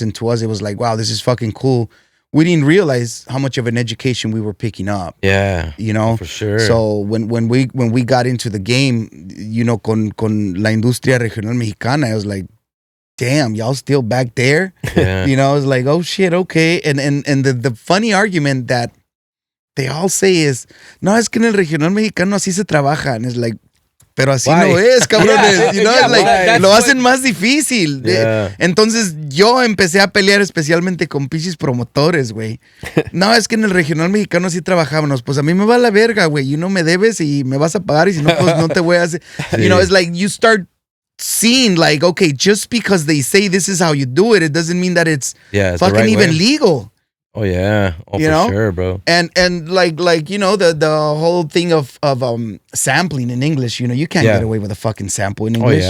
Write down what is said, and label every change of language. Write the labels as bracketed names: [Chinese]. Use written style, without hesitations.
[English] And to us, it was like, wow, this is fucking cool. We didn't realize how much of an education we were picking up. Yeah. For sure. So when we got into the game, [Spanish] con la industria regional mexicana, [English] I was like, damn, y'all still back there? Yeah. I was like, oh shit, okay. And the funny argument that they all say is, [Spanish] no, es que en el regional mexicano así se trabaja. [English] And it's like, [Spanish] pero así no es, cabrones. Lo hacen más difícil. [English] Yeah. [Spanish] Entonces yo empecé a pelear especialmente con pichis promotores, güey. No, es que en el regional mexicano sí trabajábamos. Pues a mí me va la verga, güey. Me debes y me vas a pagar y si no, pues no te voy a hacer. [English] It's like you start seeing like, okay, just because they say this is how you do it, it doesn't mean that it's fucking even legal. Oh yeah, for sure, bro. And like the whole thing of sampling in English, you can't get away with a fucking sample in English.